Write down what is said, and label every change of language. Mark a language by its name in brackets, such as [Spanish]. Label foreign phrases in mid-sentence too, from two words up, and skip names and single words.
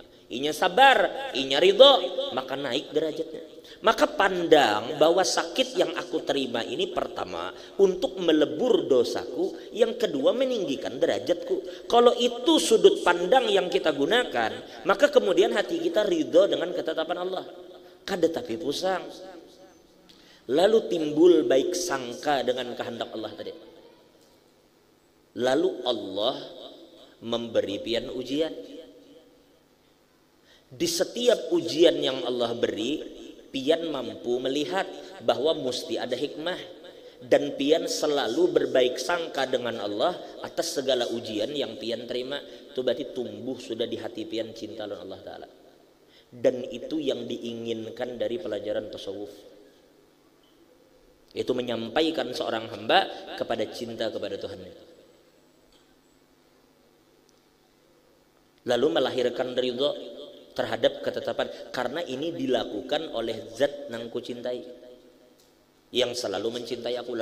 [Banjar] Inya sabar, inya ridho, maka naik derajatnya. [Indonesian] Maka pandang bahwa sakit yang aku terima ini pertama untuk melebur dosaku, yang kedua meninggikan derajatku. Kalau itu sudut pandang yang kita gunakan, maka kemudian hati kita ridho dengan ketetapan Allah. [Banjar] Kada tapi pusang. [Indonesian] Lalu timbul baik sangka dengan kehendak Allah tadi. Lalu Allah memberi pian ujian. Di setiap ujian yang Allah beri, pian mampu melihat bahwa mesti ada hikmah. Dan pian selalu berbaik sangka dengan Allah atas segala ujian yang pian terima. Itu berarti tumbuh sudah di hati pian cinta lawan Allah Ta'ala. Dan itu yang diinginkan dari pelajaran tasawuf. Itu menyampaikan seorang hamba kepada cinta kepada Tuhan. Lalu melahirkan ridho terhadap ketetapan, karena ini dilakukan oleh zat nang ku cintai, yang selalu mencintai aku.